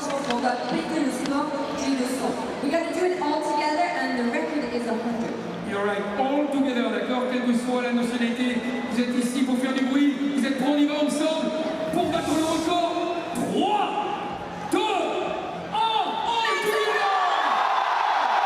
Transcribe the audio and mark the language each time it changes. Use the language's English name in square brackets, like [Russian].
[French] Je pense qu'on va péter le score qui est de 100. [English] We got to do it all together and the record is 100. You're right, all together, d'accord? [French] Quelle que soit la nationalité, vous êtes ici pour faire du bruit. Vous êtes prêts, on y va ensemble pour battre le record. 3, 2, 1, on est tous les gars!